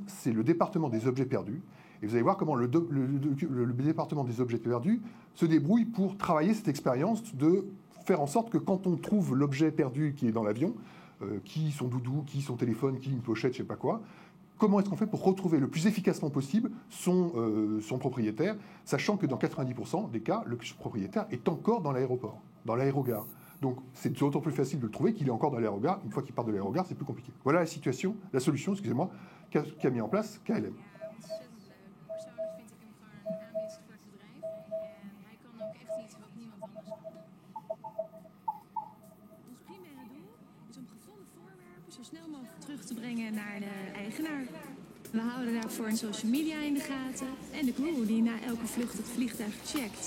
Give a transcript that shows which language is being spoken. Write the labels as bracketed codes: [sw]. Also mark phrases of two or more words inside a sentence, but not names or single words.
[fr] C'est le département des objets perdus. Et vous allez voir comment le département des objets perdus se débrouille pour travailler cette expérience de faire en sorte que quand on trouve l'objet perdu qui est dans l'avion, qui son doudou, qui son téléphone, qui une pochette, je ne sais pas quoi, comment est-ce qu'on fait pour retrouver le plus efficacement possible son propriétaire, sachant que dans 90% des cas, le propriétaire est encore dans l'aéroport, dans l'aérogare. Donc c'est d'autant plus facile de le trouver qu'il est encore dans l'aérogare. Une fois qu'il part de l'aérogare, c'est plus compliqué. Voilà la solution, excusez-moi, qu'a mis en place KLM. [nl] Terug te brengen naar de eigenaar. We houden daarvoor een [en] social media [nl] in de gaten en de crew die na elke vlucht het vliegtuig checkt.